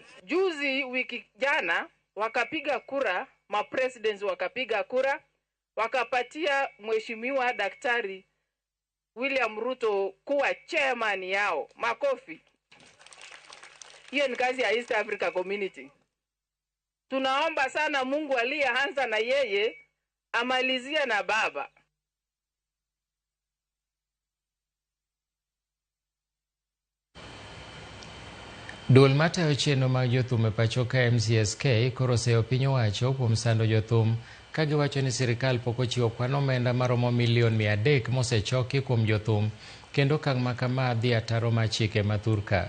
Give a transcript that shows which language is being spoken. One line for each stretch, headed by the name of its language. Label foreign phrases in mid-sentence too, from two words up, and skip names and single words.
Swahili: Juzi wiki jana wakapiga kura, ma-presidents wakapiga kura, wakapatia mheshimiwa Daktari William Ruto kuwa chairman yao. Makofi. Hiyo ni kazi ya East Africa Community. Tunaomba sana Mungu aliyeanza na yeye amalizia na baba.
Luo (Kenya and Tanzania): Duol matayo chenro mag jothum e pacho ka MCSK koro oseyo piny owacho kuom sando jothum ka giwacho ni sirikal pok ochiwo kwan omenda maromo milion 300 mosechoki kuom jothum kendo okang' ma kama dhi ataro mar chike ma Thurka.